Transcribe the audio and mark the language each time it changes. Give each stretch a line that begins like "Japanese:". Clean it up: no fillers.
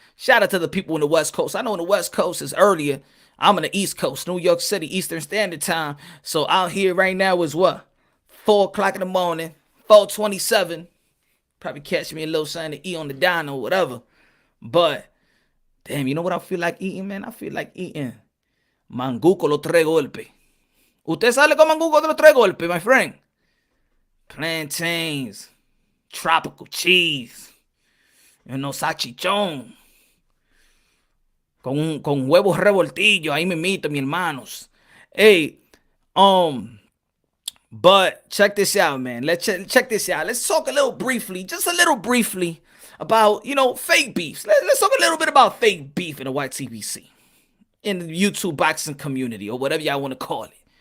English: Shout out to the people in the West Coast. I know in the West Coast is earlier. I'm in the East Coast, New York City, Eastern Standard Time. So out here right now is what? 4 o'clock in the morning, 4:27. Probably catch me a little something to eat on the diner or whatever. But, damn, you know what I feel like eating, man? I feel like eating manguco los tres golpes.
Spanish: Usted sale con manguco de los tres golpes,
English: my friend. Plantains, tropical cheese, you know,
Spanish: salchichón. Con huevos revoltillos, ahí me mito, mi hermanos.
English: Hey, but check this out, man. Let's check this out. Let's talk just a little briefly about, you know, fake beefs. Let's talk a little bit about fake beef in the YTBC, in the YouTube boxing community, or whatever y'all want to call it.